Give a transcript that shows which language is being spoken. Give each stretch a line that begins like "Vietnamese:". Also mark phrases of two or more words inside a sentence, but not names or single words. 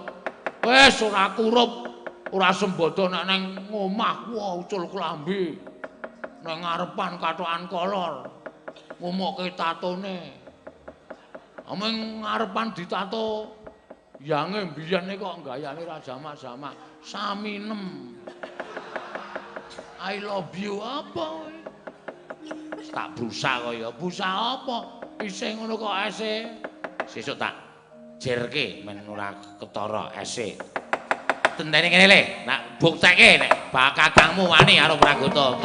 Javanese: Wis ora kurup, ora sembodo nek nang omah ucul klambi. Nang ngarepan katokan kolor. Ngumukke tatone. Ameng ngarepan ditato yange mbiyene kok gayane ra jamak-jamak. Saminem.
English: I love you apa?
Javanese: Tak brusa kaya. Brusa apa? Isih ngono kok ese. Sesuk tak jerke men ora ketara ese. Tentene kene le, nak buktekke nek kakangmu wani karo Pragoto.